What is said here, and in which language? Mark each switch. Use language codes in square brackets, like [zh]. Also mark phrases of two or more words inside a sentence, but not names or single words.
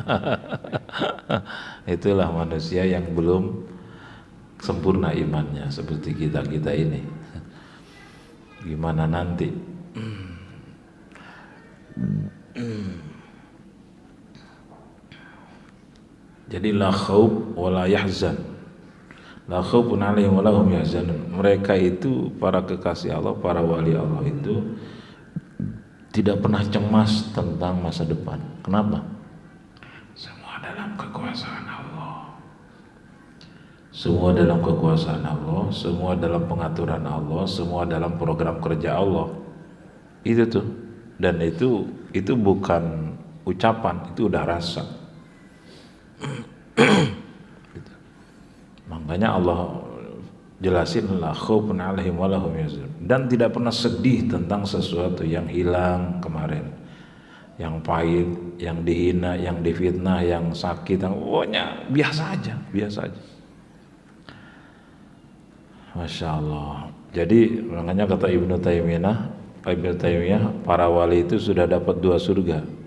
[id] Itulah manusia yang belum sempurna imannya seperti kita ini. Gimana nanti? [ar] Jadi لا خوف ولا يحزن، لا خوف عليهم ولا هم يحزنون. [id] Mereka itu para kekasih Allah, para wali Allah itu tidak pernah cemas tentang masa depan. Kenapa? Semua dalam kekuasaan Allah. Semua dalam kekuasaan Allah, semua dalam pengaturan Allah, semua dalam program kerja Allah. Itu tuh. Dan itu bukan ucapan, itu udah rasa. Gitu. Makanya Allah jelasin [ar] لا خوف عليهم ولا هم يحزنون, [id] dan tidak pernah sedih tentang sesuatu yang hilang kemarin, yang pahit, yang dihina, yang difitnah, yang sakit, yang pokoknya biasa aja. [ar] ما شاء الله. [id] Jadi makanya kata Ibnu Taimiyah, para wali itu sudah dapat 2 surga.